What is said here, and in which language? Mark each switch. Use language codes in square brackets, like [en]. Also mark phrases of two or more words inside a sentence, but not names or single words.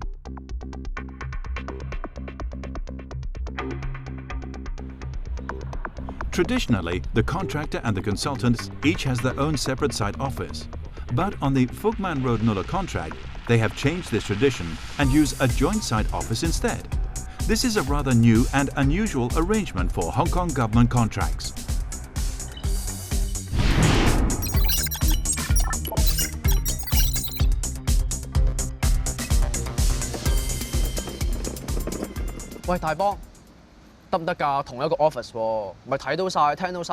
[en] Traditionally, the contractor and the consultants each has their own separate site office. But on the Fogman Road Nuller contract, they have changed this tradition and use a joint site office instead. This is a rather new and unusual arrangement for Hong Kong government contracts. [yue] 喂，大幫，得唔得㗎？同一個 office 喎，咪睇到晒、聽到晒。